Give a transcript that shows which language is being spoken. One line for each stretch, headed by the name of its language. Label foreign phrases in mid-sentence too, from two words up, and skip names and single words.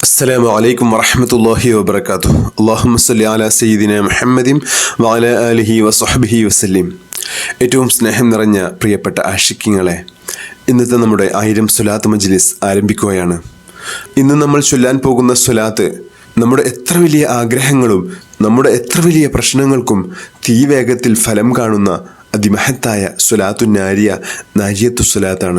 Arabic: السلام عليكم ورحمة الله وبركاته. اللهم صل على سيدنا محمد وعلى آله وصحبه وسلم.
Malayalam: ഏറ്റവും സ്നേഹം നിറഞ്ഞ പ്രിയപ്പെട്ട ആഷിഖീങ്ങളെ, ഇന്നത്തെ നമ്മുടെ 1000 സ്വലാത്ത് മജ്ലിസ് ആരംഭിക്കുകയാണ്. ഇന്ന് നമ്മൾ ചൊല്ലാൻ പോകുന്ന സ്വലാത്ത് നമ്മുടെ എത്ര വലിയ ആഗ്രഹങ്ങളും നമ്മുടെ എത്ര വലിയ പ്രശ്നങ്ങൾക്കും തീവേഗത്തിൽ ഫലം കാണുന്ന അതിമഹത്തായ സ്വലാത്തു നാരിയത്തു സ്വലാത്താണ്.